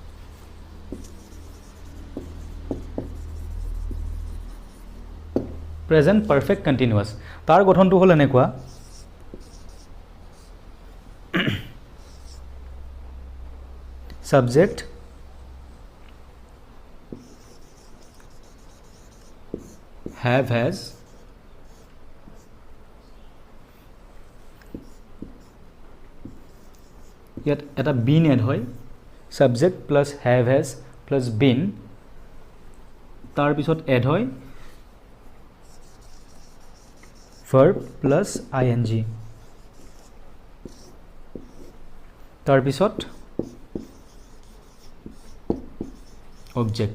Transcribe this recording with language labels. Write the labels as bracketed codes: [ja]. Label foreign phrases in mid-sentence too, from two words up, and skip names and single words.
[en] present perfect continuous [as] তাৰ গঠনটো হ'ল এনেকুৱা, [en] ছাবজেক্ট have has [as] ইয়াত এটা [en] been এড হয়, subject plus have has প্লাছ been, [as] তাৰপিছত এড হয় [en] verb plus ing, [as] তাৰপিছত অবজেক্ট।